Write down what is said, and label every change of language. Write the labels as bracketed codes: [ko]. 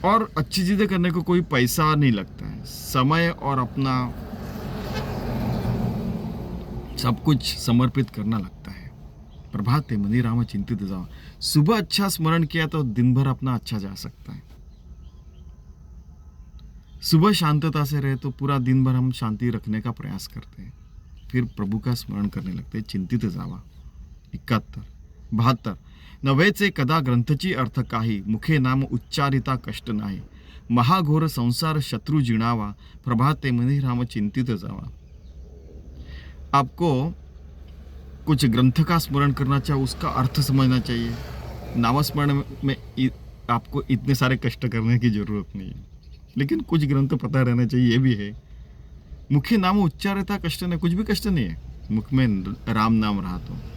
[hi] और अच्छी चीजें करने को कोई पैसा नहीं लगता है, समय और अपना सब कुछ समर्पित करना लगता है। [mr] प्रभाते मनी राम चिंतित जावा। [hi] सुबह अच्छा स्मरण किया तो दिन भर अपना अच्छा जा सकता है। सुबह शांतता से रहे तो पूरा दिन भर हम शांति रखने का प्रयास करते हैं, फिर प्रभु का स्मरण करने लगते हैं। [mr] चिंतित जावा। 71 72 नव्हेचे कदा ग्रंथची अर्थ काही, मुखे नाम उच्चारिता कष्ट नाही, महाघोर संसार शत्रु जिणावा, प्रभाते मनी राम चिंतित जावा। [hi] आपको कुछ ग्रंथ का स्मरण करना चाहिए, उसका अर्थ समझना चाहिए। नामस्मरण में आपको इतने सारे कष्ट करने की जरूरत नहीं है, लेकिन कुछ ग्रंथ पता रहना चाहिए, ये भी है। मुख्य नाम उच्चारिता कष्ट नहीं, कुछ भी कष्ट नहीं है मुख में राम नाम रहा तो।